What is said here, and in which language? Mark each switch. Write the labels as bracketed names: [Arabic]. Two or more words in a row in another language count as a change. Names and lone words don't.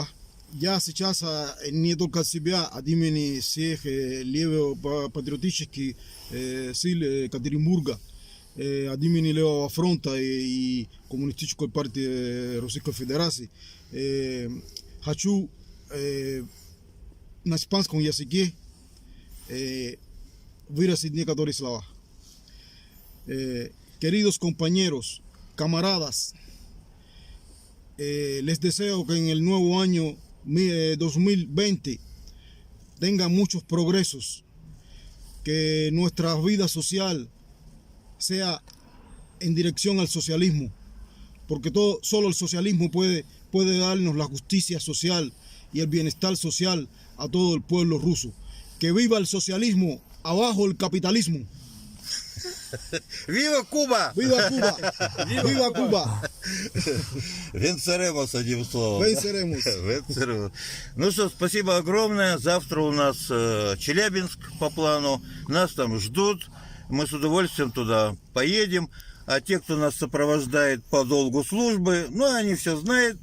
[Russian] Я сейчас не только от себя, от имени всех левопатриотических сил Екатеринбурга, от имени Левого фронта и Коммунистической партии Российской Федерации, хочу на испанском языке выразить некоторые слова. [Spanish] Queridos compañeros, camaradas, les deseo que en el nuevo año 2020 tengan muchos progresos, que nuestra vida social sea en dirección al socialismo, porque solo el socialismo puede darnos la justicia social y el bienestar social a todo el pueblo ruso. Que viva el socialismo, abajo el capitalismo. Viva Cuba! ¡Viva Cuba! ¡Viva Cuba! [Russian] Венцеремос, одним словом. [Spanish] Venceremos. [Russian] Венцеремос. Ну что, спасибо огромное. Завтра у нас Челябинск по плану. Нас там ждут. Мы с удовольствием туда поедем. А те, кто нас сопровождает по долгу службы, ну, они все знают.